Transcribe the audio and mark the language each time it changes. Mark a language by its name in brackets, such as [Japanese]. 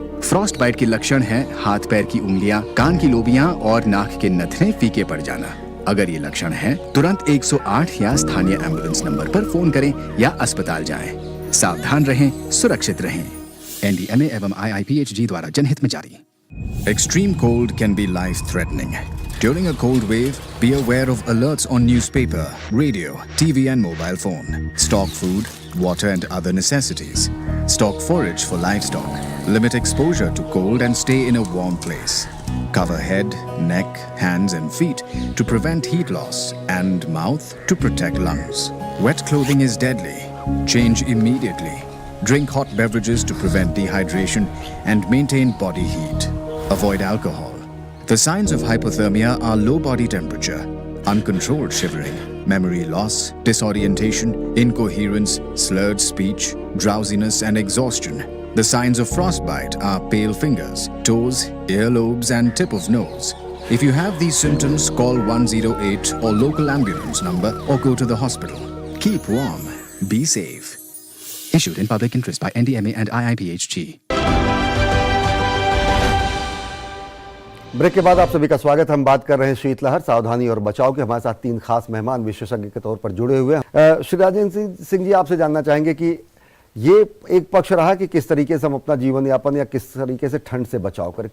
[Hindi] Frost bite के लक्षण है हाथ पैर की उंगलियां, कान की लोबियां और नाक के नथने फीके पड़ जाना। अगर ये लक्षण है तुरंत 108 या स्थानीय एम्बुलेंस नंबर पर फोन करें या अस्पताल जाएं। सावधान रहें, सुरक्षित रहें। NDMA एवं IIPHG द्वारा जनहित में जारी। [English] Extreme cold can be life-threatening. During a cold wave, be aware of alerts on newspaper, radio, TV and mobile phone. Stock food, water and other necessities. Stock forage for livestock. Limit exposure to cold and stay in a warm place. Cover head, neck, hands and feet to prevent heat loss and mouth to protect lungs. Wet clothing is deadly. Change immediately. Drink hot beverages to prevent dehydration and maintain body heat. Avoid alcohol. The signs of hypothermia are low body temperature, uncontrolled shivering, memory loss, disorientation, incoherence, slurred speech, drowsiness and exhaustion. The signs of frostbite are pale fingers, toes, earlobes and tip of nose. If you have these symptoms, call 108 or local ambulance number or go to the hospital. Keep warm. Be safe. Issued in public interest by NDMA and IIPHG. [Hindi] Break के बाद आप सभी का स्वागत। हम बात कर रहे हैं शीतलहर, सावधानी और बचाव के। हमारे साथ 3 खास मेहमान विशेषज्ञ के तौर पर जुड़े हुए हैं। श्री राजेंद्र सिंह जी, आपसे जानना चाहेंगे कि ये एक पक्ष रहा कि किस तरीके से हम अपना जीवन यापन या किस तरीके से ठंड से बचाव करें।